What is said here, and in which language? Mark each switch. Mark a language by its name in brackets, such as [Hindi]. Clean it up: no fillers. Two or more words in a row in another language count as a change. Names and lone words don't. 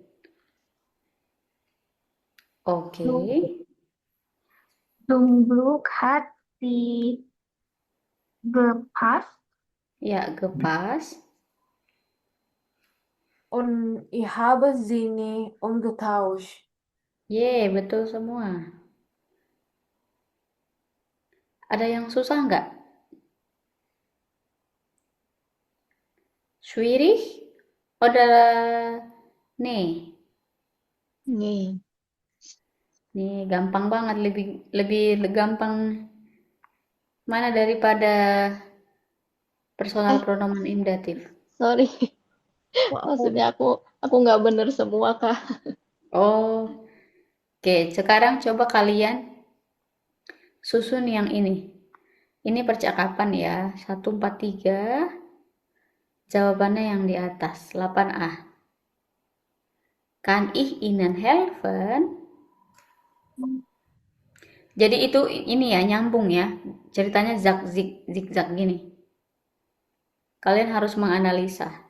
[Indonesian] Oke. [German] Zum Glück hat sie gepasst. Ya, gepasst. Und ich habe sie nie umgetauscht. [Indonesian] Ye, betul semua. Ada yang susah nggak? [German] Schwierig? [Indonesian] Oder nih, nih, nih gampang banget, lebih lebih gampang mana daripada personal eh, [German] pronomen indatif. [Indonesian] sorry, Kok aku maksudnya aku nggak bener semua, Kak. Oh, oke. Sekarang coba kalian susun yang ini. Ini percakapan ya. 143. Jawabannya yang di atas. [German] 8A. Kann ich Ihnen helfen? [Indonesian] Jadi itu ini ya, nyambung ya. Ceritanya zigzag gini. Kalian harus menganalisa.